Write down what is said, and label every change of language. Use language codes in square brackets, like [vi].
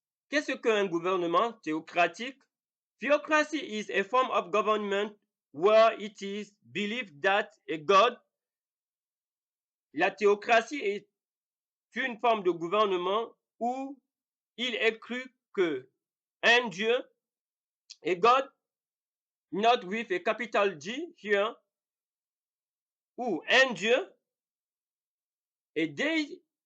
[fr] Qu'est-ce qu'un gouvernement théocratique? [en] Theocracy is a form of government where it is believed that a God. [fr] La théocratie est une forme de gouvernement où il est cru que un Dieu, [en] a God, not with a capital G here, [fr] ou un Dieu, [en] a deity,